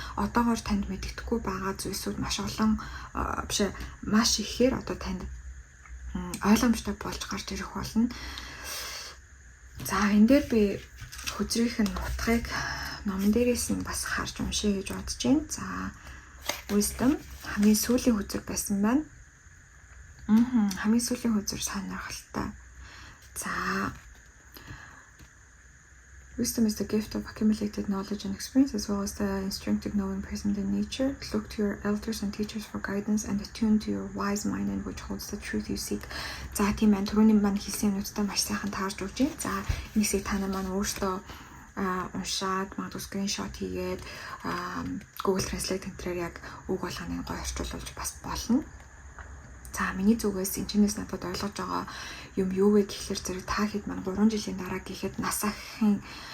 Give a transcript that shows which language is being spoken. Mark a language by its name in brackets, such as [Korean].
[Mongolian] Одоогоор танд мэддэхгүй байгаа зүйлсүүд маш олон маш ихээр одоо танд ойлгомжтой болж гарч ирэх болно. За энэ дээр би хүзрийнх нь утгыг номон дээрээс нь бас харж уншия гэж бодож байна. За Wisdom хамгийн сүүлийн хүзэр байсан байна. Хамгийн сүүлийн хүзэр сонирхолтой. [English] За Wisdom is the gift of accumulated knowledge and experience as well as the instinctive knowing present in nature. Look to your elders and teachers for guidance and attune to your wise mind in which holds the truth you seek. [Mongolian] За тийм байна. Түрүүний маань хэлсэн юмнуудтай маш сайхан таарж өгч байна. За энэсийг та нар маань өөртөө уншаад магадгүй скриншот хийгээд Google Translate гэнтрээр яг үг болгоныг гоё орчуулж бас болно. За миний зүгээс энэчнээс надад ойлгож байгаа юм юу вэ гэхээр зэрэг та хэд маань 3 жилийн дараа гэхэд нас ахын